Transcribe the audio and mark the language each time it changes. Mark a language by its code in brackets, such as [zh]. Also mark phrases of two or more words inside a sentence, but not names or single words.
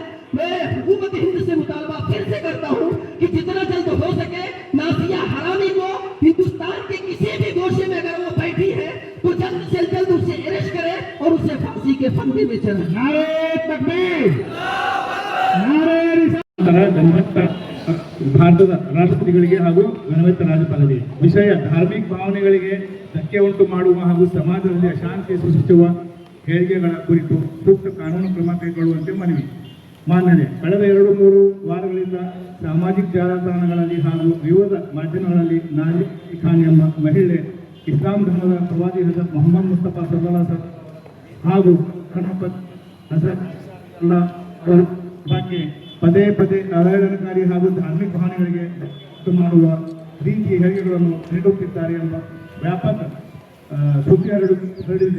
[ur] میں حکومت ہند سے مطالبہ پھر سے کرتا ہوں کہ جتنا جلد ہو سکے نازیہ حرامی کو ہندوستان کے کسی بھی گوشے میں اگر وہ بیٹھی ہے تو جلد سے جلد اسے اریسٹ کرے اور اسے پھانسی کے پھندے میں چڑھائے. نعرۂ تکبیر، نعرۂ رسالت. [kn] ಭಾರತದ ರಾಷ್ಟ್ರಪತಿಗಳಿಗೆ ಹಾಗೂ ಘನವೆತ್ತ ರಾಜ್ಯಪಾಲರಿಗೆ. ವಿಷಯ ಧಾರ್ಮಿಕ ಭಾವನೆಗಳಿಗೆ ಧಕ್ಕೆ ಉಂಟು ಮಾಡುವ ಹಾಗೂ ಸಮಾಜದಲ್ಲಿ ಅಶಾಂತಿ ಸೃಷ್ಟಿಸುವ ಹೇಳಿಕೆಗಳ ಕುರಿತು ಸೂಕ್ತ ಕಾನೂನು ಕ್ರಮ ಕೈಗೊಳ್ಳುವಂತೆ ಮನವಿ. ಮಾನ್ಯತೆ. ಕಳೆದ 2-3 ವಾರಗಳಿಂದ ಸಾಮಾಜಿಕ ಜಾಲತಾಣಗಳಲ್ಲಿ ಹಾಗೂ ವಿವಿಧ ಮಾಧ್ಯಮಗಳಲ್ಲಿ ನಾಜಿ ಖಾನ್ ಎಂಬ ಮಹಿಳೆ ಇಸ್ಲಾಂ ಧರ್ಮದ ಪ್ರವಾದಿ ಹಜರತ್ ಮೊಹಮ್ಮದ್ ಮುಸ್ತಫಾ [ar] صلى الله عليه وسلم [kn] ಹಾಗೂ ಖಲೀಫತ್ ಹಜರತ್ ಅವರ ಬಗ್ಗೆ ಪದೇ ಪದೇ ಅವಹೇಳನಕಾರಿ ಹಾಗೂ ಧಾರ್ಮಿಕ ಭಾವನೆಗಳಿಗೆ ಉಂಟು ಮಾಡುವ ರೀತಿಯ ಹೇಳಿಕೆಗಳನ್ನು ನೀಡುತ್ತಿದ್ದಾರೆ ಎಂಬ ವ್ಯಾಪಕ ಸುದ್ದಿ ಹರಡಿದೆ.